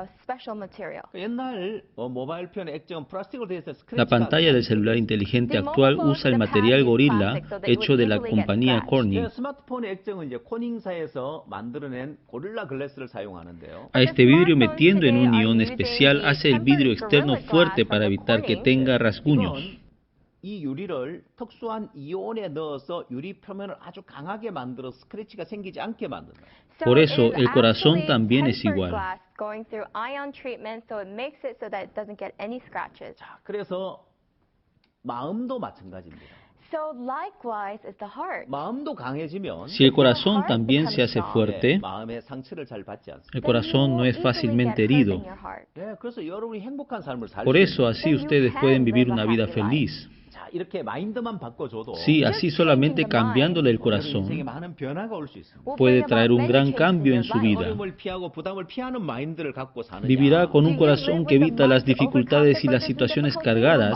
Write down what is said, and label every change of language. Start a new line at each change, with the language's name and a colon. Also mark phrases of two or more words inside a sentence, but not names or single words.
Spanish: La pantalla del celular inteligente actual usa el material Gorilla hecho de la compañía Corning. A este vidrio, metiendo en un ion especial, hace el vidrio externo fuerte para evitar que tenga rasguños.
Korean: 이 유리를 특수한 이온에 넣어서 유리 표면을 아주 강하게 만들어 스크래치가 생기지 않게 만든다.
Spanish: Por eso el corazón también es igual.
Korean: 자, 그래서 마음도 마찬가지입니다. 마음도 강해지면
Spanish: Si el corazón también se hace fuerte,
Korean: 마음의 상처를 잘 받지 않습니다.
Spanish: el corazón no es fácilmente herido.
Korean: 그래서 여러분이 행복한 삶을 살
Spanish: Por eso así ustedes pueden vivir una vida feliz. Sí, así solamente cambiándole el corazón puede traer un gran cambio en su vida. Vivirá con un corazón que evita las dificultades y las situaciones cargadas.